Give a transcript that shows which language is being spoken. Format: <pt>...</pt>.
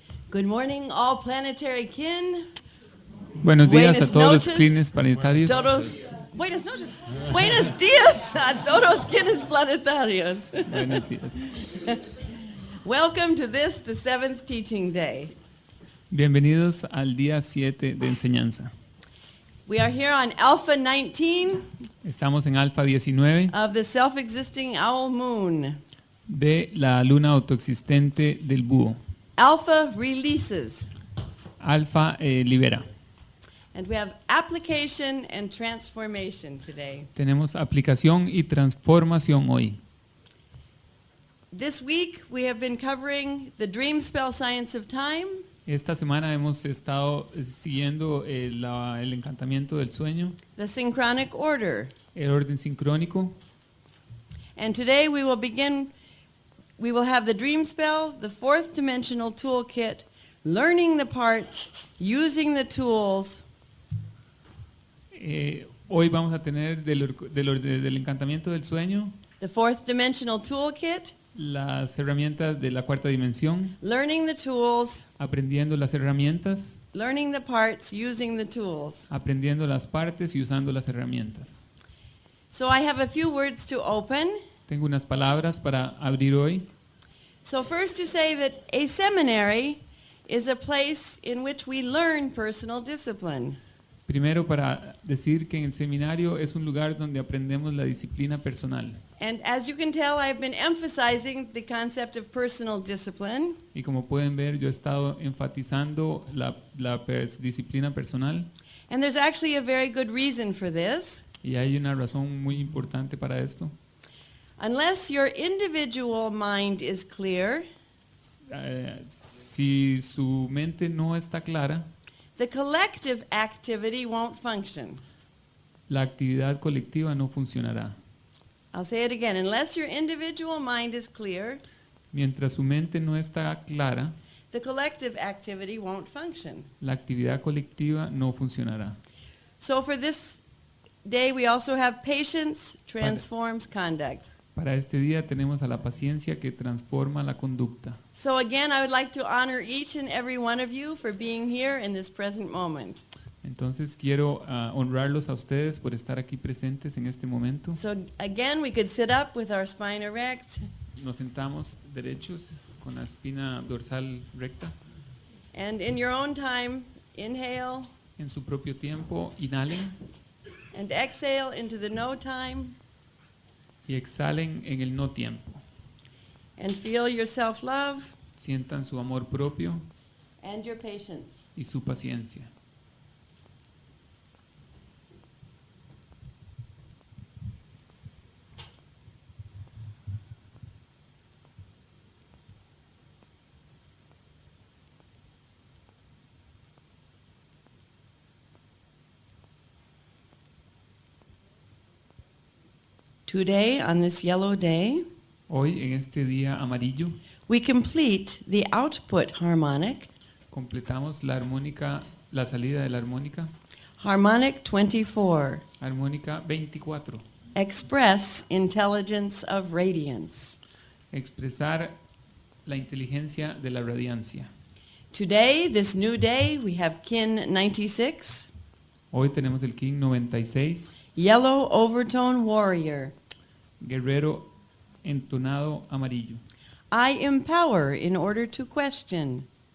<en>Good morning, all planetary kin.</en> <es>Buenos días Buenas a todos los noches. clines planetarios. Buenos noches. Buenos días a todos quienes planetarios. Buenos días.</es> <en>Welcome to this, the 7th teaching day.</en> <es>Bienvenidos al día 7 de enseñanza.</es> <en>We are here on Alpha 19</en> <es>Estamos en Alfa 19</es> <en>of the self-existing owl moon.</en> <es>de la luna autoexistente del búho.</es> <en>Alpha releases.</en> <es>Alfa libera.</es> <en>And we have application and transformation today.</en> <es>Tenemos aplicación y transformación hoy.</es> <en>This week we have been covering the dream spell science of time.</en> <es>Esta semana hemos estado siguiendo el encantamiento del sueño,</es> <en>The synchronic order.</en> <es>el orden sincrónico.</es> <en>And today we will have the dream spell, the 4th dimensional toolkit, learning the parts, using the tools.</en> <es>Hoy vamos a tener del encantamiento del sueño,</es> <en>The 4th dimensional toolkit,</en> <es>las herramientas de la cuarta dimensión,</es> <en>learning the tools,</en> <es>aprendiendo las herramientas,</es> <en>learning the parts, using the tools.</en> <es>aprendiendo las partes y usando las herramientas.</es> <en>So I have a few words to open.</en> <es>Tengo unas palabras para abrir hoy.</es> <en>So first to say that a seminary is a place in which we learn personal discipline.</en> <es>Primero, para decir que en el seminario es un lugar donde aprendemos la disciplina personal.</es> <en>And as you can tell, I've been emphasizing the concept of personal discipline.</en> <es>Y como pueden ver, yo he estado enfatizando la disciplina personal.</es> <en>And there's actually a very good reason for this.</en> <es>Y hay una razón muy importante para esto.</es> <en>Unless your individual mind is clear,</en> <es>Si su mente no está clara, the collective activity won't function. la actividad colectiva no funcionará.</es> <en>I'll say it again. Unless your individual mind is clear,</en> <es>Mientras su mente no está clara, the collective activity won't function. la actividad colectiva no funcionará.</es> <en>So for this day, we also have patience transforms conduct.</en> <es>Para este día tenemos a la paciencia que transforma la conducta.</es> <en>So again, I would like to honor each and every one of you for being here in this present moment.</en> <es>Entonces quiero honrarlos a ustedes por estar aquí presentes en este momento.</es> <en>So again, we could sit up with our spine erect,</en> <es>Nos sentamos derechos con la espina dorsal recta.</es> <en>and in your own time, inhale</en> <es>En su propio tiempo, inhalen</es> <en>and exhale into the no time,</en> <es>y exhalen en el no tiempo.</es> <en>and feel your self-love</en> <es>Sientan su amor propio</es> <en>and your patience.</en> <es>y su paciencia.</es> <en>Today, on this yellow day,</en> <es>Hoy, en este día amarillo,</es> <en>we complete the output harmonic,</en> <es>completamos la armónica, la salida de la armónica,</es> <en>harmonic 24,</en> <es>armónica 24.</es> <en>express intelligence of radiance.</en> <es>Expresar la inteligencia de la radiancia.</es> <en>Today, this new day, we have kin 96,</en> <es>Hoy tenemos el King 96,</es> <en>yellow overtone warrior.</en> <es>guerrero entonado amarillo.</es> <en>I empower in order to question.</en>